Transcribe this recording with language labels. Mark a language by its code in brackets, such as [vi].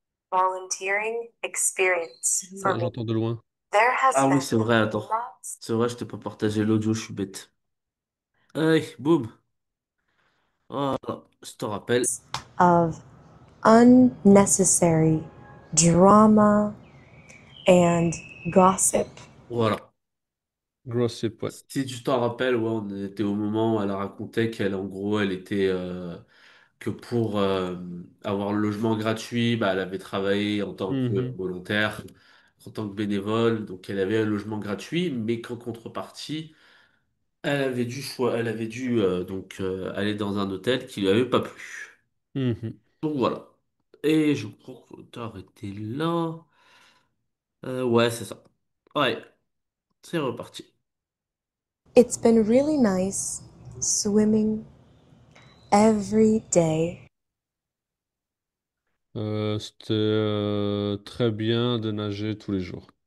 [en] Volunteering experience for [fr] Ah, [en] me. [fr] j'entends de loin. Ah oui, c'est vrai, attends. C'est vrai, je t'ai pas partagé l'audio, je suis bête. Hey, boum. Voilà, je te rappelle. [en] Of unnecessary drama and gossip. [fr] Voilà. Gossip, ouais. Si tu t'en rappelles, ouais, on était au moment où elle a raconté qu'elle, en gros, elle était que pour avoir le logement gratuit, bah, elle avait travaillé en tant que Mhm, volontaire, en tant que bénévole, donc elle avait un logement gratuit, mais qu'en contrepartie, elle avait dû aller dans un hôtel qui lui avait pas plu. mhm. Donc voilà. Et je crois que t'as arrêté là. Ouais, c'est ça. Ouais, c'est reparti. [en] It's been really nice swimming every day, [fr] C'était très bien de nager tous les jours.